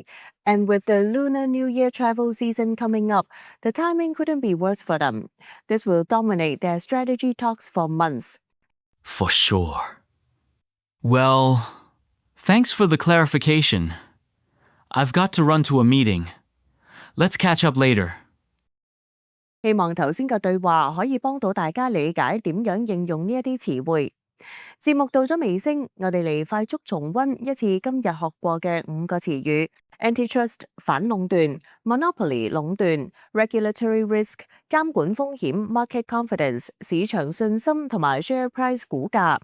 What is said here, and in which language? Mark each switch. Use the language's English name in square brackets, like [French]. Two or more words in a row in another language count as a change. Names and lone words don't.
[English] And with the Lunar New Year travel season coming up, the timing couldn't be worse for them. This will dominate their strategy talks for months. For sure. Well, thanks for the clarification. I've got to run to a meeting. Let's catch up later. [Cantonese] 希望頭先嘅對話可以幫到大家理解點樣應用呢一啲詞彙。節目到咗尾聲，我哋嚟快速重溫一次今日學過嘅5個詞語 ：antitrust 反壟斷、monopoly 壟斷、 [English] regulatory risk [Cantonese] 監管風險、 [English] market confidence [Cantonese] 市場信心同埋 [English] share price [Cantonese] 股價。